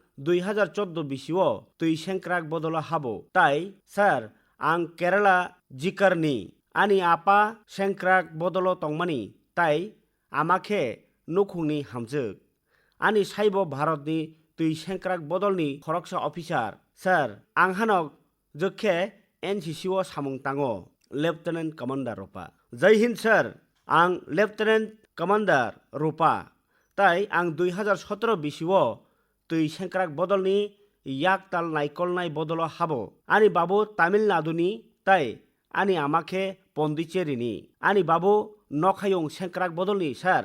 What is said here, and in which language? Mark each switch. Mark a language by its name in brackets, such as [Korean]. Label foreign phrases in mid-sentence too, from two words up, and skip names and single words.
[Bodo] 2014 बिसिओ तैसेंक्राक बदल हाबो ताई सर आं केराला जिकारनि आनी आपा सेंक्राक बदल तंगमानि ताई आमाखे नखुंनि हामजोक आनी साइबो भारतनि तैसेंक्राक बदलनि खरगसा ऑफिसर सर आं हानक जोखे एनसीसीओ सामुं तांगो [English] Lieutenant Commander [Bodo] रूपा [Hindi] जय हिंद [Bodo] सर आं [English] Lieutenant Commander [Bodo] रूपा ताई आं 2017 बिसिओ तैसेंक्राक बदलनि याकताल नायकलनाय बदल हाबो आनी बाबू तामिलनाडुनि ताई आनी आमाखे पन्डिचेरीनि आनी बाबू नखायं सेंक्राक बदलनि सर